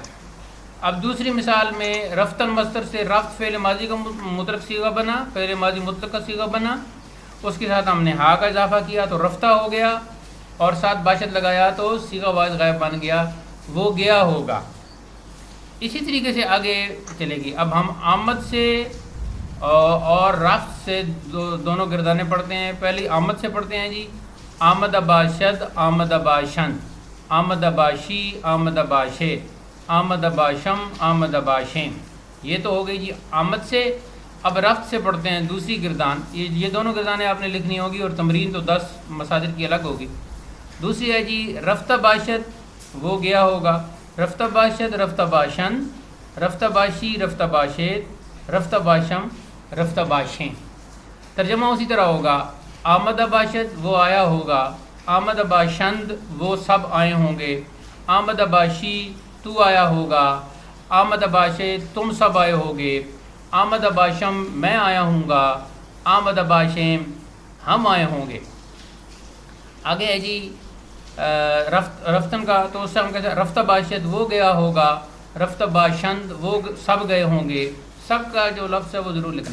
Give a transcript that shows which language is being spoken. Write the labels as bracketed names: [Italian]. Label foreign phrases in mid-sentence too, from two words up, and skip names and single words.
[Urdu] اب دوسری مثال میں رفتن مصدر سے رفت فعل ماضی کا مطلق صیغہ بنا، فعل ماضی مطلق کا صیغہ بنا، اس کے ساتھ ہم نے ہا کا اضافہ کیا تو رفتہ ہو گیا، اور ساتھ باشد لگایا تو صیغہ واحد غائب بن گیا، وہ گیا ہوگا۔ اسی طریقے سے آگے چلے گی۔ اب ہم آمد سے اور رفت سے دونوں گردانے پڑھتے ہیں۔ پہلی آمد سے پڑھتے ہیں جی، [Persian] آمد باشد، آمد باشند، آمد باشی، آمد باشید، آمد باشم، آمد باشیم، [Urdu] یہ تو ہو گئی جی آمد سے۔ اب رفت سے پڑھتے ہیں دوسری گردان، یہ دونوں گردانیں آپ نے لکھنی ہوگی، اور تمرین تو 10 مصادر کی الگ ہوگی۔ دوسری ہے جی [Persian] رفتہ باشد، [Urdu] وہ گیا ہوگا، [Persian] رفتہ باشد، رفتہ باشند، رفتہ باشی، رفتہ باشید، رفتہ باشم، رفتہ باشیم۔ [Urdu] ترجمہ اسی طرح ہوگا، [Persian] آمد باشد [Urdu] وہ آیا ہوگا، [Persian] آمد باشند [Urdu] وہ سب آئے ہوں گے، [Persian] آمد باشی [Urdu] تو آیا ہوگا، [Persian] آمد باشید [Urdu] تم سب آئے ہوگے، [Persian] آمد باشم [Urdu] میں آیا ہوں گا، [Persian] آمد باشیم [Urdu] ہم آئے ہوں گے۔ آگے ہے جی رفتن کا، تو اس سے ہم کہتے ہیں [Persian] رفتہ باشد [Urdu] وہ گیا ہوگا، [Persian] رفتہ باشند [Urdu] وہ سب گئے ہوں گے، سب کا جو لفظ ہے وہ ضرور لکھنا۔